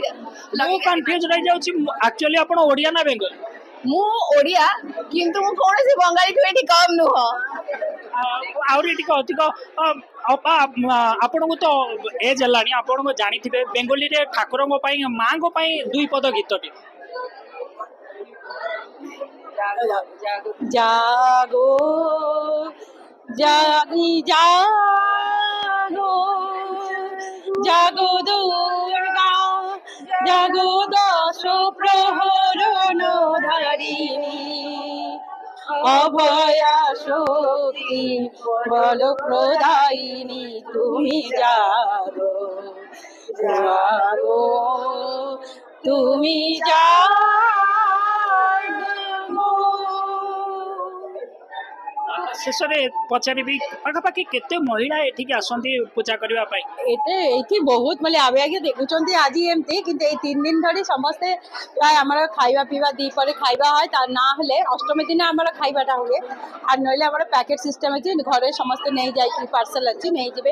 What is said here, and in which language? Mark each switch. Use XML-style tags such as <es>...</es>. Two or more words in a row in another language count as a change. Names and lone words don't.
<or>ମୁଁ କନଫ୍ୟୁଜ ରହିଯାଉଛି, ଆକ୍ଚୁଆଲି ଆପଣ ଓଡ଼ିଆ ନା ବେଙ୍ଗଲୀ? ମୁଁ ଓଡ଼ିଆ, କିନ୍ତୁ ମୁଁ କୌଣସି ବଙ୍ଗାଳୀଠୁ ଏଠି କମ୍ ନୁହଁ। ଆହୁରି ଟିକେ ଅଧିକ ଆପଣଙ୍କୁ ତ ଏଜ୍ ହେଲାଣି, ଆପଣଙ୍କୁ ଜାଣିଥିବେ ବେଙ୍ଗଲୀରେ ଠାକୁରଙ୍କ ପାଇଁ ମାଙ୍କ ପାଇଁ 2 ପଦ ଗୀତଟି।</or> <bn>জাগো জাগি জাগো জাগো দুর্গা জাগো দশ প্রহরণ ধারিণী অভয়া শক্তি বল প্রদায়িনী তুমি জাগো জাগো তুমি জাগো।</bn> <or>ଶେଷରେ ପଚାରିବି ପାଖାପାଖି କେତେ ମହିଳା ଏଠିକି ଆସନ୍ତି ପୂଜା କରିବା ପାଇଁ? ଏଠି ବହୁତ ମାନେ ଆମେ ଆଜ୍ଞା ଦେଖୁଛନ୍ତି ଆଜି ଏମିତି, କିନ୍ତୁ ଏଇ 3 ଦିନ ଧରି ସମସ୍ତେ ପ୍ରାୟ ଆମର ଖାଇବା ପିଇବା ଦ୍ୱିପହରେ ଖାଇବା হয়, ତା ନା ହେଲେ ଅଷ୍ଟମୀ ଦିନ ଆମର ଖାଇବାଟା ହୁଏ, আর ନହେଲେ ଆମର</or> <en>packet system</en> <or>ଅଛି, ଘରେ ସମସ୍ତେ ନେଇଯାଇକି ପାର୍ସଲ ଅଛି ନେଇଯିବେ।</or>